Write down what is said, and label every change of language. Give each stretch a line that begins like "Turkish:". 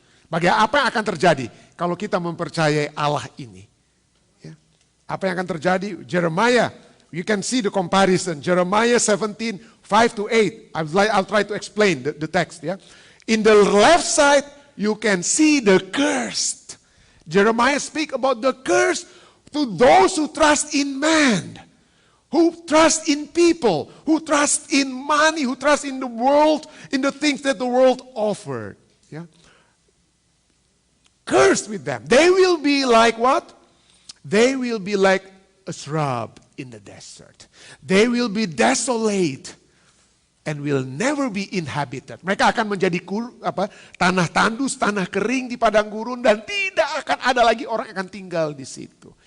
Indonesian: Bagaimana apa yang akan terjadi kalau kita mempercayai Allah ini? Ya. Apa yang akan terjadi?
English: Jeremiah, you can see the comparison. Jeremiah 17, 5 to 8. I'll try to explain the text. Yeah. In the left side, you can see the cursed. Jeremiah speak about the curse to those who trust in man. who trust in people, who trust in money, who trust in the world, in the things that the world offered. Yeah? Cursed with them. They will be like what? They will be like a shrub in the desert. They will be desolate and will never be inhabited.
Indonesian: Mereka akan menjadi tanah tandus, tanah kering di padang gurun, dan tidak akan ada lagi orang yang akan tinggal di situ.